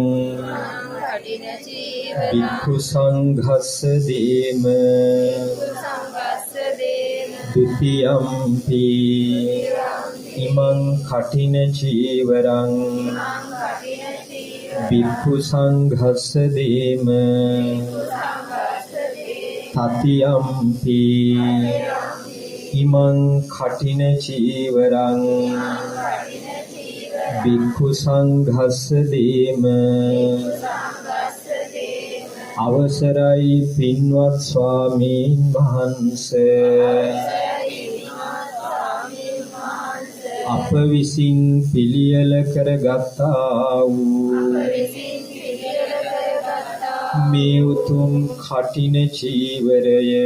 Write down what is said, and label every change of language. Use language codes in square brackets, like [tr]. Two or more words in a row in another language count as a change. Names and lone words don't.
[pi] භික්ඛු සංඝස්ස දේම ဒ ුතියම්පි ඉමං කඨින චීවරං භික්ඛු සංඝස්ස දේම තතියම්පි ඉමං කඨින චීවරං භික්ඛු සංඝස්ස දේම. [si] අවසරයි පින්වත් ස්වාමීන් වහන්සේ, අප විසින් පිළියෙල කරගත්තා වූ මේ උතුම් කඨින චීවරය